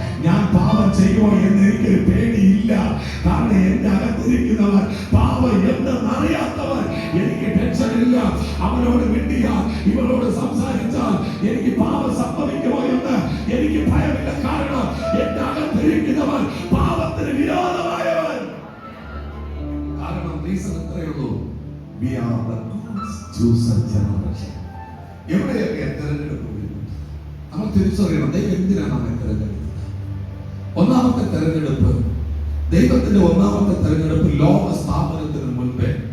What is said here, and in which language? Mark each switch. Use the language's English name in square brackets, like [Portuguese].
[Malayalam] ഞാൻ പാപം ചെയ്യുമോ എന്ന് എനിക്കൊരു പേടിയില്ല. കാരണം എന്റെ അകത്തിരിക്കുന്നവൻ പാപം എന്തെന്നറിയാത്തവൻ. എനിക്ക് ടെൻഷനില്ല. അവനോട് മിണ്ടിയാൽ, ഇവളോട് സംസാരിച്ചാൽ എനിക്ക് പാപം സംഭവിക്കുമോ എന്ന് എനിക്ക് ഭയമില്ല. കാരണം എന്റെ അകത്തിരിക്കുന്നവൻ പാപത്തിന് വിരോധമായവൻ. കാരണം റീസൺ ഇത്രയേ ഉള്ളൂ, [English] We are the God's chosen generation. [Malayalam] എവിടെയൊക്കെ തെരഞ്ഞെടുപ്പ് വരുന്നു നമ്മൾ തിരിച്ചറിയണം. ദൈവം എന്തിനാണ് നമ്മെ തെരഞ്ഞെടുത്തത്? ഒന്നാമത്തെ തെരഞ്ഞെടുപ്പ്, ദൈവത്തിന്റെ ഒന്നാമത്തെ തെരഞ്ഞെടുപ്പ് ലോക സ്ഥാപനത്തിന് മുൻപേ.